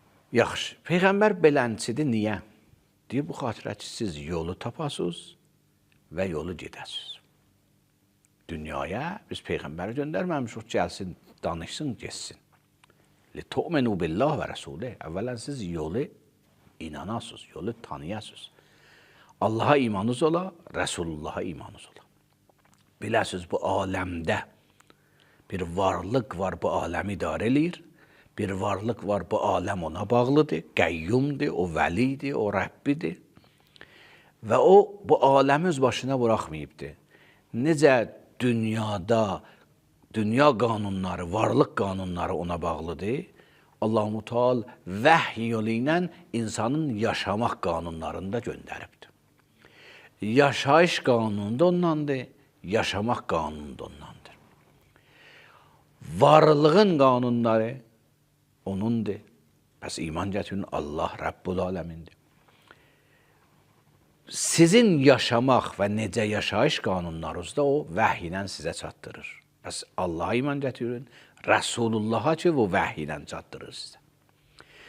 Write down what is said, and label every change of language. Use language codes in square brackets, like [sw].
[az] Yaxşı, Peyğəmbər belənçidir, niyə? Deyir, bu xatirə ki, siz yolu tapasınız və yolu gedəsiniz. Dünyaya biz Peyğəmbəri göndərməmişik, gəlsin, danışsın, geçsin. [ar] لِتُؤْمَنُوا بِاللّٰهِ وَرَسُولِهِ. [az] Əvvələn siz yolu inanasınız, yolu tanıyasınız. Allah'a imanınız ola, Resulullah'a imanınız ola. Biləsiniz, bu aləmdə bir varlıq var, bu aləmi idarə eləyir. Bir varlıq var, bu aləm ona bağlıdır, qəyyumdur, o vəlidir, o Rəbbidir. Və o, bu aləmi öz başına buraxmayıbdır. Necə dünyada, dünya qanunları, varlıq qanunları ona bağlıdır. Allah-u Teala vəhy yolu ilə insanın yaşamaq qanunlarını da göndəribdir. Yaşayış qanunu da ondandır, yaşamaq qanunu da ondandır. Varlığın qanunları onundur. Bəs iman gətirin, Allah Rəbbul aləmindir. Sizin yaşamaq və necə yaşayış qanunlarınız da o vəhy ilə sizə çatdırır. Bəs Allah'a iman gətirin, Resulullah'a ki, bu vəhy ilə çatdırır sizə.